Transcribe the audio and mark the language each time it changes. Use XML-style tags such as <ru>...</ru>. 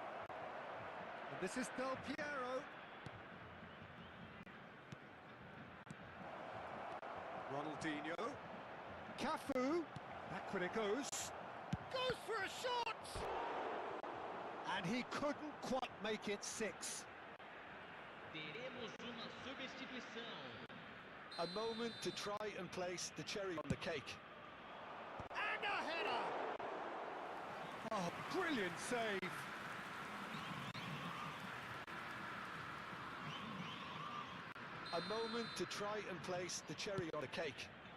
<en>And this is Del Piero. Ronaldinho. Cafu. Back when it goes. Goes for a shot! And he couldn't quite make it 6.</en> <pt>Teremos uma substituição.</pt> <en>A moment to try and place the cherry on the cake. And a header! Oh, brilliant save! A moment to try and place the cherry on the cake.</en>